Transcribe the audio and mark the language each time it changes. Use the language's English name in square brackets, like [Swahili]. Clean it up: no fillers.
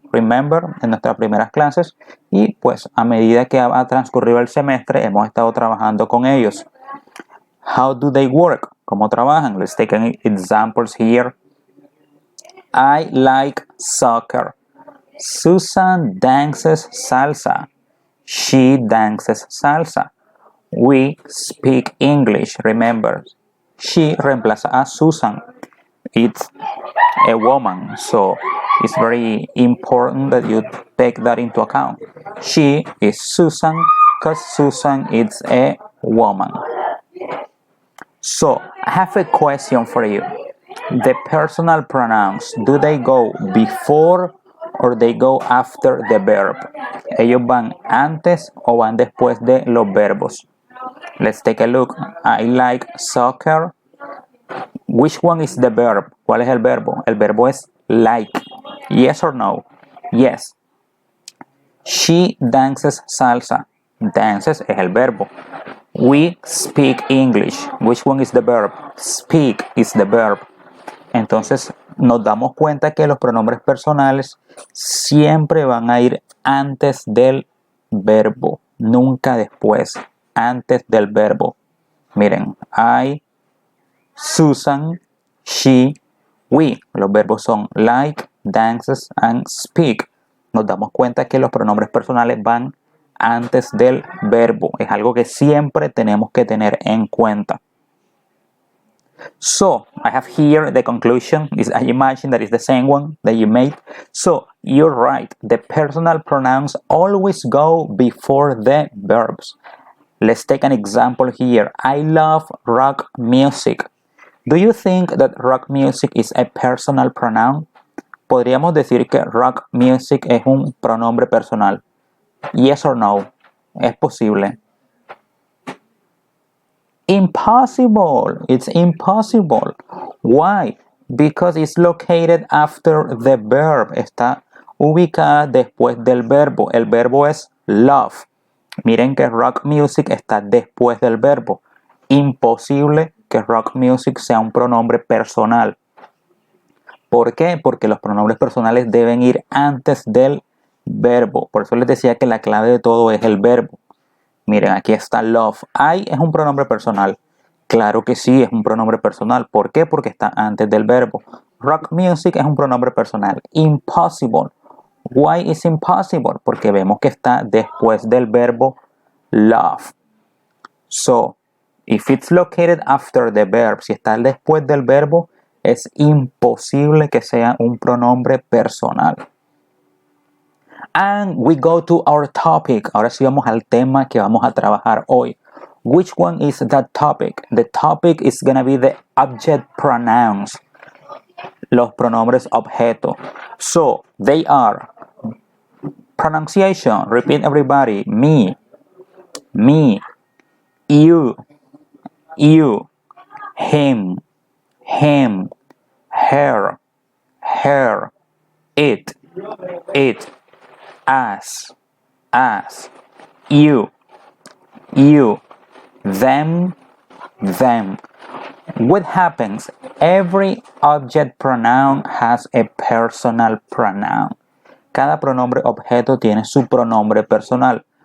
[English] Remember, [Spanish] en nuestras primeras clases, y pues a medida que ha transcurrido el semestre hemos estado trabajando con ellos. [English] How do they work? [Spanish] ¿Cómo trabajan? [English] Let's take examples here. I like soccer. Susan dances salsa. She dances salsa. We speak English. Remember, she [Spanish] reemplaza a [English] Susan. It's a woman, so it's very important that you take that into account. She is Susan because Susan is a woman. So I have a question for you. The personal pronouns, do they go before or they go after the verb? [Spanish] ¿Ellos van antes o van después de los verbos? [English] Let's take a look. I like soccer. Which one is the verb? [Spanish] ¿Cuál es el verbo? El verbo es like. [English] Yes or no? Yes. She dances salsa. Dances [Spanish] es el verbo. [English] We speak English. Which one is the verb? Speak is the verb. [Spanish] Entonces nos damos cuenta que los pronombres personales siempre van a ir antes del verbo, nunca después, antes del verbo. Miren, I, Susan, she, we. Los verbos son like, dances and speak. Nos damos cuenta que los pronombres personales van antes del verbo. Es algo que siempre tenemos que tener en cuenta. [English] So I have here the conclusion. I imagine that is the same one that you made. So you're right. The personal pronouns always go before the verbs. Let's take an example here. I love rock music. Do you think that rock music is a personal pronoun? [Spanish] ¿Podríamos decir que rock music es un pronombre personal? [English] Yes or no? [Spanish] Es posible. [English] Impossible. It's impossible. Why? Because it's located after the verb. [Spanish] Está ubicada después del verbo. El verbo es love. Miren que rock music está después del verbo. Imposible que rock music sea un pronombre personal. ¿Por qué? Porque los pronombres personales deben ir antes del verbo. Por eso les decía que la clave de todo es el verbo. Miren, aquí está love. I es un pronombre personal. Claro que sí, es un pronombre personal. ¿Por qué? Porque está antes del verbo. Rock music es un pronombre personal. [English] Impossible. Why is impossible? [Spanish] Porque vemos que está después del verbo love. [English] So, if it's located after the verb, [Spanish] si está después del verbo, es imposible que sea un pronombre personal. [English] And we go to our topic. [Spanish] Ahora sí vamos al tema que vamos a trabajar hoy. [English] Which one is that topic? The topic is gonna be the object pronouns. [Spanish] Los pronombres objeto. [English] So, they are pronunciation. Repeat everybody. Me, you, him, her, it, us, you, them. What happens? Every object pronoun has a personal pronoun. [Spanish] Cada pronombre objeto tiene su pronombre personal.